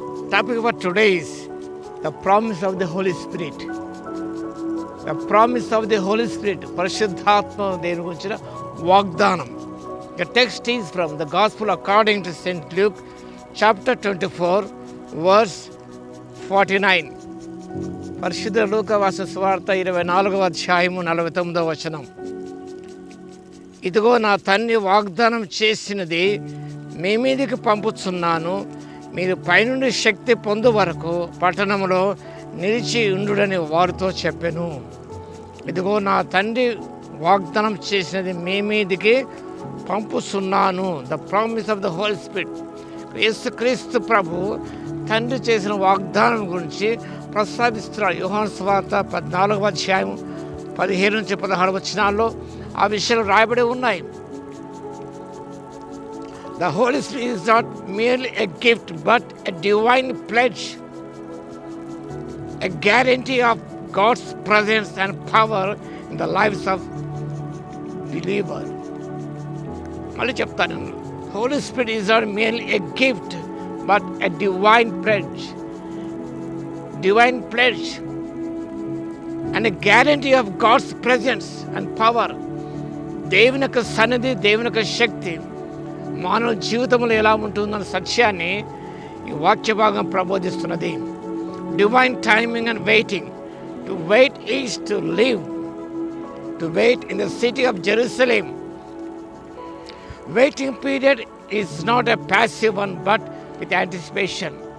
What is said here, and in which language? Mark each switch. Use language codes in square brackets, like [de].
[en] Topic for today is the promise of the Holy Spirit. The promise of the Holy Spirit. [te] Parishuddhatma దేవుని గురించిన వాగ్దానం. [en] The text is from the Gospel according to St. Luke, chapter 24, verse 49. [te] పరిశుద్ధ లూకా వార్త సువార్త 24వ అధ్యాయము 49వ వచనం. ఇదిగో నా తండ్రి వాగ్దానం చేసినది మీ మీదికి పంపుచున్నాను, మీరు పైనుండి శక్తి పొందు వరకు పట్టణంలో నిలిచి ఉండుడని వారితో చెప్పెను. ఇదిగో నా తండ్రి వాగ్దానం చేసినది మీ మీదికి పంపుచున్నాను. [en] The promise of the Holy Spirit. [te] యేసుక్రీస్తు ప్రభు తండ్రి చేసిన వాగ్దానం గురించి ప్రస్తావిస్తున్నారు. యోహాను సువార్త 14వ అధ్యాయం 15 నుంచి 16 వచనాల్లో ఆ విషయాలు రాయబడి ఉన్నాయి. [en] The Holy Spirit is not merely a gift but a divine pledge, a guarantee of God's presence and power in the lives of believers. [te] మళ్ళీ చెప్తాను. [en] Holy Spirit is not merely a gift but a divine pledge. Divine pledge and a guarantee of God's presence and power. [te] దేవుని యొక్క సన్నిధి, దేవుని యొక్క శక్తి మానవ జీవితంలో ఎలా ఉంటుందన్న సత్యాన్ని ఈ వాక్య భాగం ప్రబోధిస్తున్నది. [en] Divine timing and waiting. To wait is to live. To wait in the city of Jerusalem. Waiting period is not a passive one but with anticipation.